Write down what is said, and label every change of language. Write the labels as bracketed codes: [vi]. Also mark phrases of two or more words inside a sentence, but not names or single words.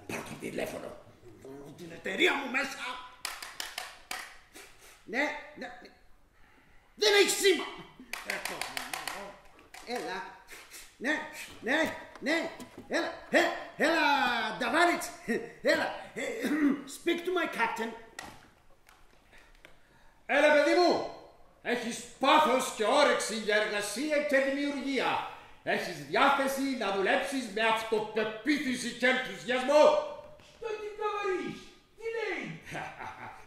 [el] Πάρ' το τηλέφωνο. Την εταιρεία μου μέσα. Ναι. Δεν έχει σήμα. Έλα. Ναι. Έλα, Νταβάριτς. Έλα. [en] Speak to my captain. [el] Έλα, παιδί μου. Έχεις πάθος και όρεξη για εργασία και δημιουργία. Έχεις διάθεση να δουλέψεις με αυτοπεποίθηση και ενθουσιασμό. Το τι καβαρείς, τι λέει?